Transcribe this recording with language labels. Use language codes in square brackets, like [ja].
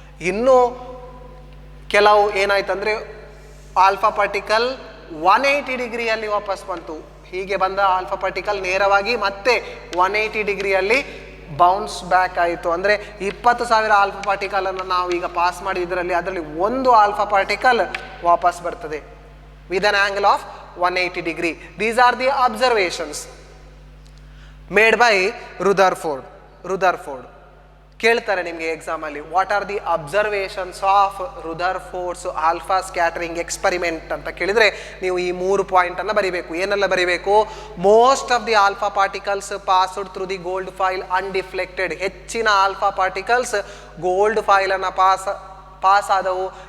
[kn] ಇನ್ನು ಕೆಲವು ಏನಾಯ್ತಂದರೆ alpha particle 180 ಡಿಗ್ರಿಯಲ್ಲಿ ವಾಪಸ್ ಬಂತು. ಹೀಗೆ ಬಂದ ಆಲ್ಫಾ ಪಾರ್ಟಿಕಲ್ ನೇರವಾಗಿ ಮತ್ತೆ 180 ಡಿಗ್ರಿಯಲ್ಲಿ ಬೌನ್ಸ್ ಬ್ಯಾಕ್ ಆಯಿತು. ಅಂದರೆ 20,000 ಆಲ್ಫಾ ಪಾರ್ಟಿಕಲನ್ನು ನಾವು ಈಗ ಪಾಸ್ ಮಾಡಿದ್ರಲ್ಲಿ ಅದರಲ್ಲಿ ಒಂದು ಆಲ್ಫಾ ಪಾರ್ಟಿಕಲ್ ವಾಪಸ್ ಬರ್ತದೆ [en] With an angle of 180 degree. These are the observations made by Rutherford. [kn] ಕೇಳ್ತಾರೆ ನಿಮಗೆ ಎಕ್ಸಾಮಲ್ಲಿ, [en] what are the observations of Rutherford's alpha scattering experiment [kn] ಅಂತ ಕೇಳಿದರೆ ನೀವು ಈ 3 ಪಾಯಿಂಟನ್ನು ಬರೀಬೇಕು. ಏನೆಲ್ಲ ಬರೀಬೇಕು? [en] Most of the alpha particles passed through the gold foil undeflected. [kn] ಹೆಚ್ಚಿನ ಆಲ್ಫಾ ಪಾರ್ಟಿಕಲ್ಸ್ ಗೋಲ್ಡ್ ಫಾಯಿಲನ್ನು ಪಾಸ್ ಆದವು.